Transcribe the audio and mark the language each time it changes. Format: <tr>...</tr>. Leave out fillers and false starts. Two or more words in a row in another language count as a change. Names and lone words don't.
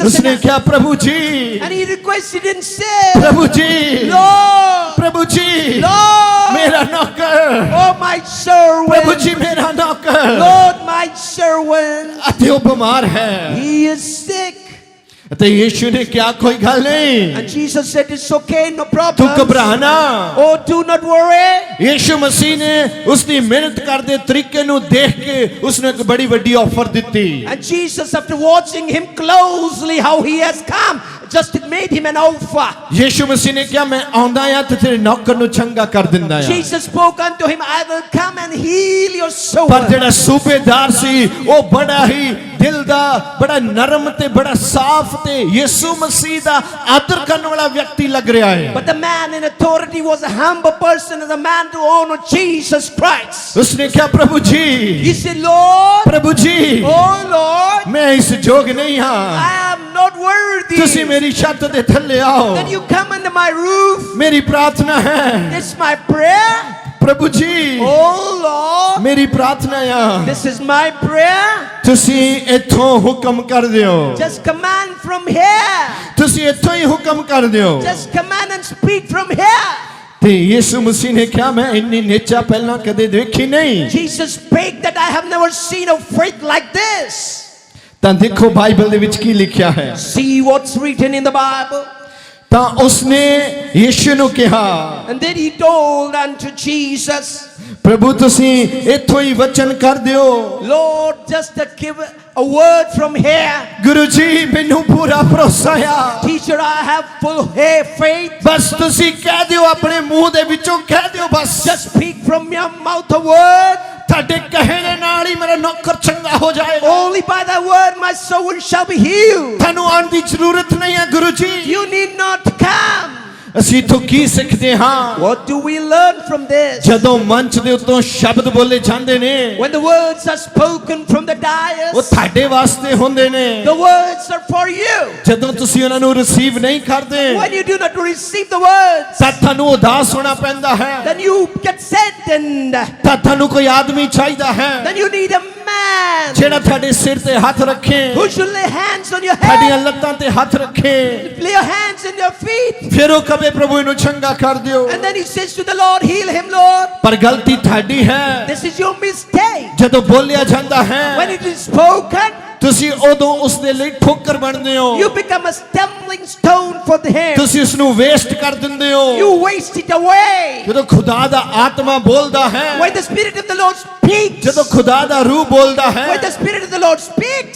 <pa>ਉਸਨੇ ਕਿਹਾ ਪ੍ਰਭੂ ਜੀ,</pa> <en>And he requested and said,</en> <pa>ਪ੍ਰਭੂ ਜੀ,</pa> <en>Lord,</en> <pa>ਪ੍ਰਭੂ ਜੀ,</pa> <en>Lord,</en> <pa>ਮੇਰਾ ਨੌਕਰ,</pa> <en>oh my</en> <pa>ਪ੍ਰਭੂ</pa> <en>servant,</en> <pa>ਜੀ ਮੇਰਾ ਨੌਕਰ,</pa> <en>Lord, my servant,</en> <pa>ਅਤੇ ਉਹ ਬਿਮਾਰ ਹੈ।</pa> <en>he is sick.</en> <pa>ਅਤੇ ਯਿਸੂ ਨੇ ਕਿਹਾ ਕੋਈ ਗੱਲ ਨਹੀਂ,</pa> <en>And Jesus said, it's okay, no</en> <pa>ਤੂੰ</pa> <en>problem.</en> <pa>ਘਬਰਾ ਨਾ।</pa> <en>Oh, do not worry.</en> <pa>ਯਿਸੂ ਮਸੀਹ ਨੇ ਉਸਦੀ ਮਿਹਨਤ ਕਰਦੇ ਤਰੀਕੇ ਨੂੰ ਦੇਖ ਕੇ ਉਸਨੂੰ ਇੱਕ ਬੜੀ ਵੱਡੀ ਆਫਰ ਦਿੱਤੀ।</pa> <en>And Jesus, after watching him closely, how he has come, just made him an offer.</en> <pa>ਯਿਸੂ ਮਸੀਹ ਨੇ ਕਿਹਾ ਮੈਂ ਆਉਂਦਾ ਆ ਤੇ ਤੇਰੇ ਨੌਕਰ ਨੂੰ ਚੰਗਾ ਕਰ ਦਿੰਦਾ ਆ।</pa> <en>Jesus spoke unto him, I will come and heal your soul.</en> <pa>ਪਰ ਜਿਹੜਾ ਸੂਬੇਦਾਰ ਸੀ ਉਹ ਬੜਾ ਹੀ ਦਿਲ ਦਾ, ਬੜਾ ਨਰਮ ਤੇ ਬੜਾ ਸਾਫ਼ ਤੇ ਯਿਸੂ ਮਸੀਹ ਦਾ ਆਦਰ ਕਰਨ ਵਾਲਾ ਵਿਅਕਤੀ ਲੱਗ ਰਿਹਾ ਹੈ।</pa> <en>But the man in authority was a humble person and a man to honor Jesus Christ.</en> <pa>ਉਸਨੇ ਕਿਹਾ ਪ੍ਰਭੂ ਜੀ,</pa> <en>He said, Lord,</en> <pa>ਪ੍ਰਭੂ ਜੀ,</pa> <en>oh Lord,</en> <pa>ਮੈਂ ਇਸ ਯੋਗ ਨਹੀਂ ਹਾਂ,</pa> <en>I am not worthy</en> <pa>ਤੁਸੀਂ ਮੇਰੀ ਛੱਤ ਦੇ ਥੱਲੇ ਆਓ,</pa> <en>that you come under my roof.</en> <pa>ਮੇਰੀ ਪ੍ਰਾਰਥਨਾ ਹੈ।</pa> <en>This is my prayer.</en> <pa>ਪ੍ਰਭੂ ਜੀ,</pa> <en>Oh Lord,</en> <pa>ਮੇਰੀ ਪ੍ਰਾਰਥਨਾ ਆ,</pa> <en>this is my prayer.</en> <pa>ਤੁਸੀਂ ਇੱਥੋਂ ਹੁਕਮ ਕਰ ਦਿਓ,</pa> <en>Just command from here.</en> <pa>ਤੁਸੀਂ ਇੱਥੋਂ ਹੀ ਹੁਕਮ ਕਰ ਦਿਓ।</pa> <en>Just command and speak from here.</en> <pa>ਤੇ ਯਿਸੂ ਮਸੀਹ ਨੇ ਕਿਹਾ ਮੈਂ ਇੰਨੀ ਨਿਚਾ ਪਹਿਲਾਂ ਕਦੇ ਦੇਖੀ ਨਹੀਂ।</pa> <en>Jesus spake that I have never seen a faith like this.</en> <pa>ਤਾਂ ਦੇਖੋ ਬਾਈਬਲ ਦੇ ਵਿੱਚ ਕੀ ਲਿਖਿਆ ਹੈ।</pa> <en>See what's written in the Bible.</en> <pa>ਤਾਂ ਉਸਨੇ ਯਿਸੂ ਨੂੰ ਕਿਹਾ,</pa> <en>And then he told unto Jesus,</en> <pa>ਪ੍ਰਭੂ ਤੁਸੀਂ ਇੱਥੋਂ ਹੀ ਵਚਨ ਕਰ ਦਿਓ।</pa> <en>Lord, just to give a word from here.</en> <pa>ਗੁਰੂ ਜੀ ਮੈਨੂੰ ਪੂਰਾ ਭਰੋਸਾ ਆ,</pa> <en>Teacher, I have full faith.</en> <pa>ਬਸ ਤੁਸੀਂ ਕਹਿ ਦਿਓ, ਆਪਣੇ ਮੂੰਹ ਦੇ ਵਿੱਚੋਂ ਕਹਿ ਦਿਓ, ਬਸ</pa> <en>Just speak from your mouth a word.</en> <pa>ਤੁਹਾਡੇ ਕਹੇ ਦੇ ਨਾਲ ਹੀ ਮੇਰਾ ਨੌਕਰ ਚੰਗਾ ਹੋ ਜਾਏਗਾ।</pa> <en>Only by that word my soul shall be healed.</en> <pa>ਤੁਹਾਨੂੰ ਆਉਣ ਦੀ ਜ਼ਰੂਰਤ ਨਹੀਂ ਹੈ ਗੁਰੂ ਜੀ।</pa> <en>You need not come.</en> <pa>ਅਸੀਂ ਇੱਥੋਂ ਕੀ ਸਿੱਖਦੇ ਹਾਂ?</pa> <en>What do we learn from this?</en> <pa>ਜਦੋਂ ਮੰਚ ਦੇ ਉੱਤੋਂ ਸ਼ਬਦ ਬੋਲੇ ਜਾਂਦੇ ਨੇ,</pa> <en>When the words are spoken from the</en> <pa>ਉਹ</pa> <en>dais,</en> <pa>ਤੁਹਾਡੇ ਵਾਸਤੇ ਹੁੰਦੇ ਨੇ।</pa> <en>the words are for you.</en> <pa>ਜਦੋਂ ਤੁਸੀਂ ਉਹਨਾਂ ਨੂੰ ਰਿਸੀਵ ਨਹੀਂ ਕਰਦੇ,</pa> <en>When you do not receive the words,</en> <pa>ਤਾਂ ਤੁਹਾਨੂੰ ਉਦਾਸ ਹੋਣਾ ਪੈਂਦਾ ਹੈ,</pa> <en>then you get saddened.</en> <pa>ਤਾਂ ਤੁਹਾਨੂੰ ਕੋਈ ਆਦਮੀ ਚਾਹੀਦਾ ਹੈ</pa> <en>Then you need a man</en> <pa>ਜਿਹੜਾ ਤੁਹਾਡੇ ਸਿਰ ਤੇ ਹੱਥ ਰੱਖੇ,</pa> <en>who should lay hands on your</en> <pa>ਤੁਹਾਡੀਆਂ</pa> <en>head,</en> <pa>ਲੱਤਾਂ ਤੇ ਹੱਥ ਰੱਖੇ,</pa> <en>lay your hands on your feet.</en> <pa>ਫਿਰ ਉਹ ਕਹੇ ਪ੍ਰਭੂ ਇਹਨੂੰ ਚੰਗਾ ਕਰ ਦਿਓ।</pa> <en>And then he says to the Lord, heal him, Lord.</en> <pa>ਪਰ ਗਲਤੀ ਤੁਹਾਡੀ ਹੈ।</pa> <en>This is your mistake.</en> <pa>ਜਦੋਂ ਬੋਲਿਆ ਜਾਂਦਾ ਹੈ,</pa> <en>When it is spoken,</en> <pa>ਤੁਸੀਂ ਉਦੋਂ ਉਸ ਦੇ ਲਈ ਠੋਕਰ ਬਣਦੇ ਹੋ,</pa> <en>you become a stumbling stone for him.</en> <pa>ਤੁਸੀਂ ਉਸ ਨੂੰ ਵੇਸਟ ਕਰ ਦਿੰਦੇ ਹੋ।</pa> <en>You waste it away.</en> <pa>ਜਦੋਂ ਖੁਦਾ ਦਾ ਆਤਮਾ ਬੋਲਦਾ ਹੈ,</pa> <en>When the Spirit of the Lord speaks,</en> <pa>ਜਦੋਂ ਖੁਦਾ ਦਾ ਰੂਹ ਬੋਲਦਾ ਹੈ,</pa> <en>when the Spirit of the Lord speaks,</en>